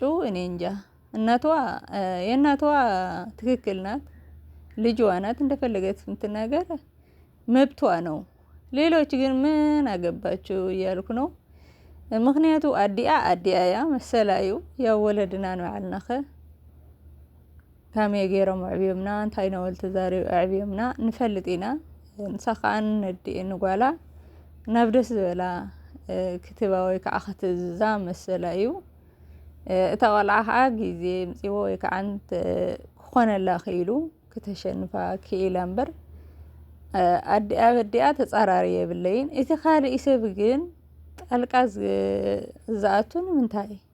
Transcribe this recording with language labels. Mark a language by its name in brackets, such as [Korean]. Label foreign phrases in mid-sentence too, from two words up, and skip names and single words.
[Amharic] እኔ እንጃ። የእናቷ ትክክል ናት፣ ልጅዋ ናት፣ እንደፈለገች የምትናገር መብቷ ነው። ሌሎች ግን ምን አገባችሁ እያልኩ ነው። [Tigrinya] ምክንያቱ ኣዲያ መሰላዩ ያው ወለድና ንባዕልናኸ ካመይ ገይሮም ኣዕብዮምና እንታይ ነበል ተዛሪቡ ኣዕብዮምና ንፈልጥ ኢና። ንሳኻን ነዲእን ጓላ ናብ ደስ ዝበላ ክትባ ወይ ከዓ ክትዛ መሰላ እዩ። እታ ቆልዓ ከዓ ግዜ ምፂቦ ወይ ከዓ ክኾነላ ክኢሉ ክተሸንፋ ክኢላ እምበር ኣዲኣ ተፃራሪ የብለይን። እቲ ካልእ ሰብ ግን ጣልቃ ዝኣቱ ንምንታይ?